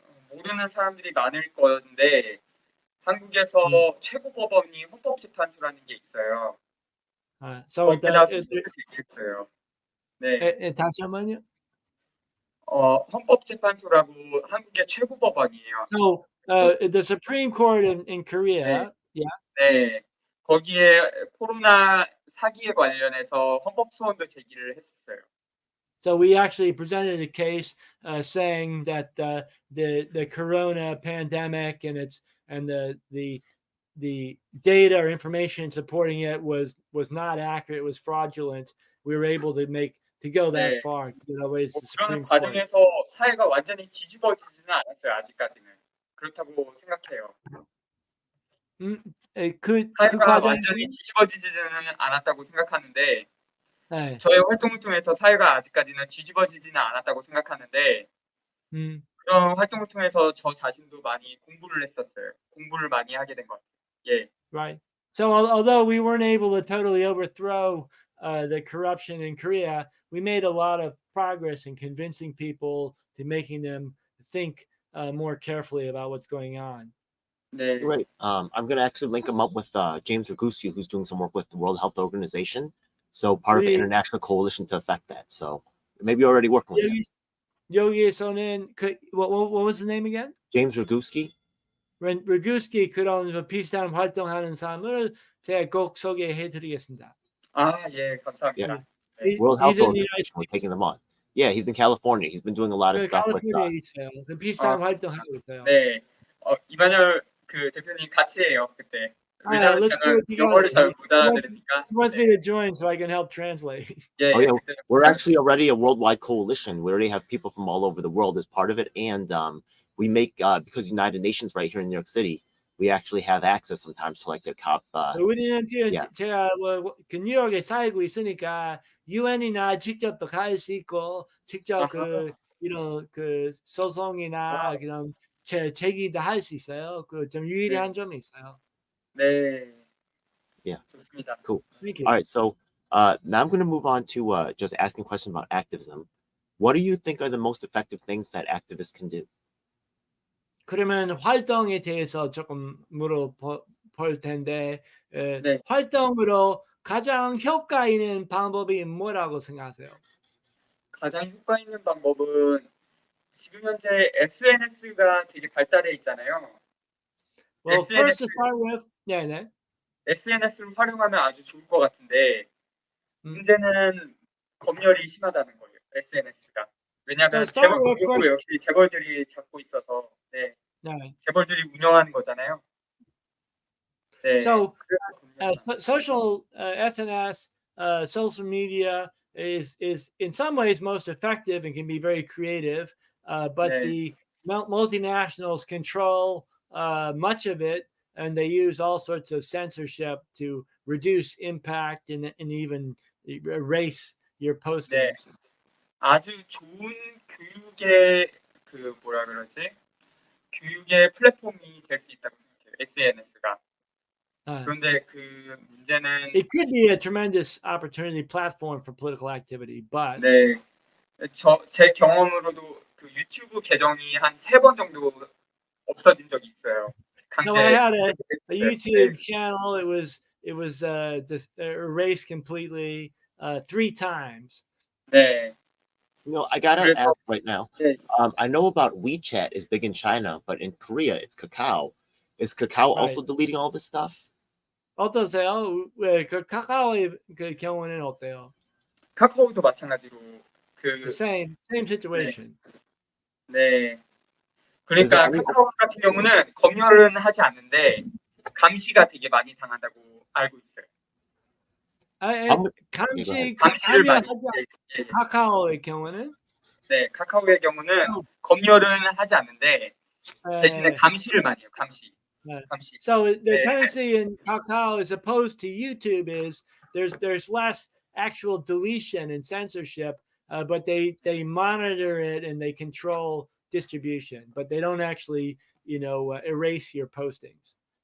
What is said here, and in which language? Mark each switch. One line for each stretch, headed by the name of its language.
Korean: 모르는 사람들이 많을 건데 한국에서 최고 법원이 헌법재판소라는 게 있어요.
English: So
Korean: 얘기했어요. 네. 다시 한번요. 헌법재판소라고 한국의 최고 법원이에요.
English: So the Supreme Court in Korea.
Korean: 네. 거기에 코로나 사기에 관련해서 헌법 소원도 제기를 했었어요.
English: So we actually presented a case saying that the corona pandemic and the data or information supporting it was not accurate. It was fraudulent. We were able to go that far.
Korean: 그런 과정에서 사회가 완전히 뒤집어지지는 않았어요. 아직까지는. 그렇다고 생각해요. 사회가 완전히 뒤집어지지는 않았다고 생각하는데 저의 활동을 통해서 사회가 아직까지는 뒤집어지지는 않았다고 생각하는데 그런 활동을 통해서 저 자신도 많이 공부를 했었어요. 공부를 많이 하게 된 것 같아요. 예.
English: Right. So although we weren't able to totally overthrow the corruption in Korea, we made a lot of progress in convincing people to making them think more carefully about what's going on.
Korean: 네.
English: Right. I'm going to actually link him up with James Roguski, who's doing some work with the World Health Organization. So part of the international coalition to affect that. So maybe you're already working with him.
Korean: 여기에서는
English: what was the name again? James Roguski.
Korean: Roguski 그런 비슷한 활동하는 사람을 제가 꼭 소개해드리겠습니다. 예, 감사합니다.
English: Yeah. World Health Organization, we're taking them on. Yeah, he's in California. He's been doing a lot of stuff with
Korean: 비슷한 활동하고 있어요. 네, 이마누엘 그 대표님 같이 해요 그때. 왜냐면
English: let's do
Korean: 저는
English: it together.
Korean: 영어를 잘 못
English: He wants,
Korean: 알아들으니까.
English: he wants me to join so I can help translate.
Korean: 예,
English: Oh
Korean: 예,
English: yeah,
Korean: 그때
English: we're actually already a worldwide coalition. We already have people from all over the world as part of it, and we make because United Nations right here in New York City, we actually have access sometimes to like their top.
Korean: 우리는 지금
English: yeah.
Korean: 제가 그 뉴욕에 살고 있으니까 유엔이나 직접 갈 수 있고 직접 그 이런 그 소송이나 그런 제기도 할 수 있어요. 그 좀 유리한 점이 있어요. 네.
English: Yeah.
Korean: 좋습니다.
English: Cool. Thank you. All right, so now I'm going to move on to just asking questions about activism. What do you think are the most effective things that activists can do?
Korean: 그러면 활동에 대해서 조금 물어볼 텐데 네. 활동으로 가장 효과 있는 방법이 뭐라고 생각하세요? 가장 효과 있는 방법은 지금 현재 SNS가 되게 발달해 있잖아요.
English: Well, first to start with,
Korean: 네네. SNS를 활용하면 아주 좋을 것 같은데 문제는 검열이 심하다는 거예요. SNS가. 왜냐하면 그것도 역시 재벌들이 잡고 있어서 네. 재벌들이 운영하는 거잖아요. 네.
English: So social SNS, social media is in some ways most effective and can be very creative, but
Korean: 네.
English: the multinationals control much of it, and they use all sorts of censorship to reduce impact and even erase your postings.
Korean: 네. 아주 좋은 교육의 그 뭐라 그러지? 교육의 플랫폼이 될 수 있다고 생각해요. SNS가. 그런데 그 문제는
English: it could be a tremendous opportunity platform for political activity, but
Korean: 네. 제 경험으로도 그 유튜브 계정이 한 3번 정도 없어진 적이 있어요. 강제.
English: No, I had a YouTube channel. It was just erased completely 3 times.
Korean: 네.
English: You know, I gotta ask right now. I know about WeChat is big in China, but in Korea it's Kakao. Is Kakao also deleting all this stuff?
Korean: 어떠세요? 그 카카오의 그 경우는 어때요? 카카오도 마찬가지로
English: The same situation.
Korean: 네. 그러니까 카카오 같은 경우는 검열은 하지 않는데 감시가 되게 많이 당한다고 알고 있어요. 감시를 많이. 카카오의 경우는? 네, 카카오의 경우는 검열은 하지 않는데 대신에 감시를 많이 해요. 감시.
English: So the tendency in Kakao as opposed to YouTube is there's less actual deletion and censorship, but they monitor it and they control distribution, but they don't actually erase your postings.